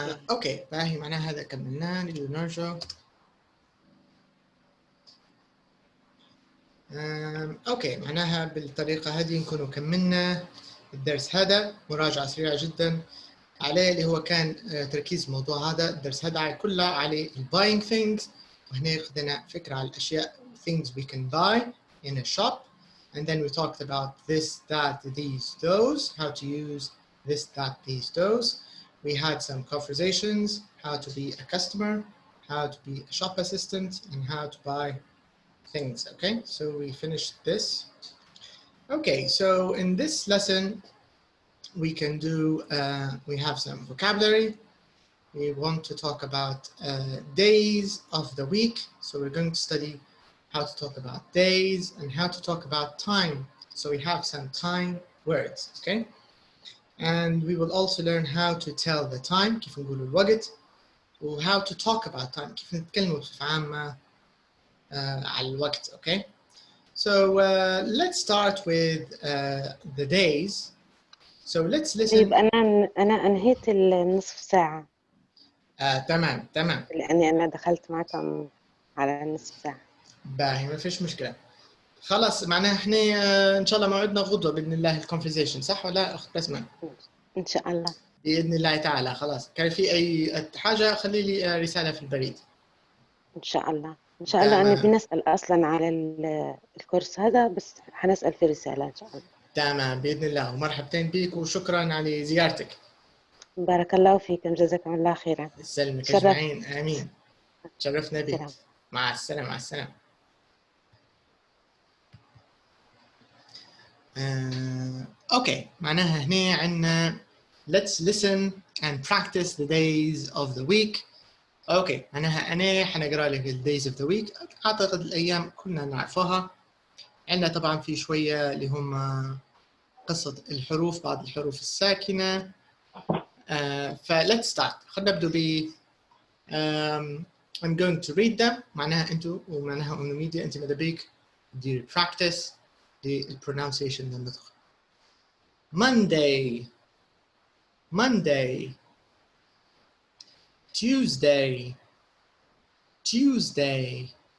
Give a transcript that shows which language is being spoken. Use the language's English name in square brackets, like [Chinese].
[Arabic] اوكي باهي معناها هذا كملناه نرجع. اوكي معناها بالطريقه هذه نكون كملنا الدرس هذا. مراجعه سريعه جدا عليه اللي هو كان تركيز الموضوع هذا. الدرس هذا كله على [English] buying things [Arabic] وهنا خذنا فكره على الاشياء [English] things we can buy in a shop and then we talked about this that these those how to use this that these those. We had some conversations, how to be a customer, how to be a shop assistant, and how to buy things, okay? So we finished this. Okay, so in this lesson, we can do, we have some vocabulary. We want to talk about days of the week. So we're going to study how to talk about days and how to talk about time. So we have some time words, okay? And we will also learn how to tell the time [Arabic] كيف نقول الوقت [English] و how to talk about time [Arabic] كيف نتكلم بصفة عامة على الوقت [English] okay so let's start with the days so let's listen. [Arabic] طيب أنا أنهيت النصف ساعة. تمام لأني أنا دخلت معكم على النصف ساعة. باهي ما فيش مشكلة خلاص معناها احنا ان شاء الله موعدنا غدوة بإذن الله الكونفرزيشن صح ولا أخت بسمة؟ إن شاء الله بإذن الله تعالى. خلاص كان في أي حاجة خلي لي رسالة في البريد. إن شاء الله أنا بنسأل أصلاً على الكورس هذا بس حنسأل في رسالة إن شاء الله. تمام بإذن الله ومرحبتين بك وشكراً على زيارتك. بارك الله فيكم جزاكم الله خيرا. يسلمك أجمعين آمين. شرفنا بك. سلام. مع السلامة مع السلامة. أوكي معناها هنا عندنا [English] let's listen and practice the days of the week. [Arabic] أوكي معناها أنا حنقرأ لك ال [English] days of the week. [Arabic] أعتقد الأيام كلنا نعرفها. عندنا طبعاً في شوية اللي هم قصة الحروف بعض الحروف الساكنة. [English] let's start. [Arabic] خلنا نبدأ ب [English] I'm going to read them. [Arabic] معناها أنتوا ومعناها [English] on the media [Arabic] أنت ماذا بيك دير [English] practice the pronunciation [Arabic] للنطق. [English] Monday, Monday. Tuesday, Tuesday.